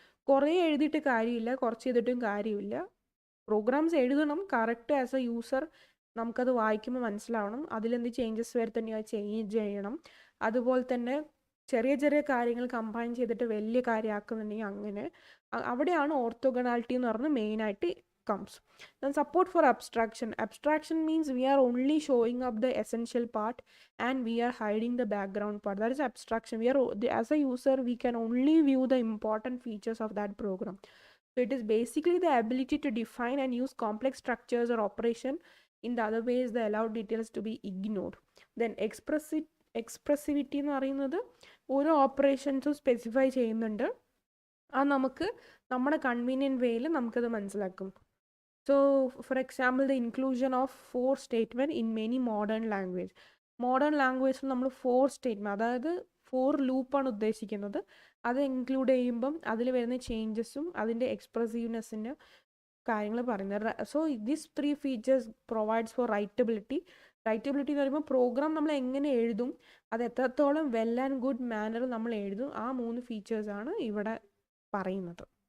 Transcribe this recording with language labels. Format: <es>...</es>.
<ml>കുറേ എഴുതിയിട്ട് കാര്യമില്ല, കുറച്ച് ചെയ്തിട്ടും കാര്യമില്ല. പ്രോഗ്രാംസ് എഴുതണം കറക്റ്റ്.</ml> <en>as a user</en> <ml>നമുക്കത് വായിക്കുമ്പോൾ മനസ്സിലാവണം. അതിലെന്ത് ചേഞ്ചസ് വരുത്തണമെങ്കിൽ അത് ചേഞ്ച് ചെയ്യണം. അതുപോലെ തന്നെ ചെറിയ ചെറിയ കാര്യങ്ങൾ കമ്പൈൻ ചെയ്തിട്ട് വലിയ കാര്യമാക്കുന്നുണ്ടെങ്കിൽ അങ്ങനെ അവിടെയാണ് ഓർത്തോഗണാലിറ്റി എന്ന് പറഞ്ഞ് മെയിനായിട്ട് comes.</ml> <en>Then support for abstraction. Abstraction means we are only showing up the essential part and we are hiding the background part. That is abstraction. As a user, we can only view the important features of that program. So it is basically the ability to define and use complex structures or operation. In the other ways, the allowed details to be ignored.</en> <ml>Then expressivity എന്ന് പറയുന്നത് ഓരോ ഓപ്പറേഷൻസും specify ചെയ്യുന്നുണ്ട്. അത് നമുക്ക് നമ്മുടെ convenient വേയിൽ നമുക്കത് മനസ്സിലാക്കും.</ml> <en>So, for example, the inclusion of 4 statement in many modern language.</en> <ml>Modern language നമ്മൾ 4 statement, അതായത് 4 ലൂപ്പാണ് ഉദ്ദേശിക്കുന്നത്. അത് ഇൻക്ലൂഡ് ചെയ്യുമ്പം അതിൽ വരുന്ന ചേഞ്ചസും അതിൻ്റെ എക്സ്പ്രസീവ്നെസ്സിൻ്റെ കാര്യങ്ങൾ പറയുന്നത്.</ml> <en>So this 3 features provides for writability.</en> <ml>റൈറ്റബിലിറ്റി എന്ന് പറയുമ്പോൾ പ്രോഗ്രാം നമ്മൾ എങ്ങനെ എഴുതും, അത് എത്രത്തോളം വെൽ ആൻഡ് ഗുഡ് മാനർ നമ്മൾ എഴുതും, ആ 3 ഫീച്ചേഴ്സാണ് ഇവിടെ പറയുന്നത്.</ml>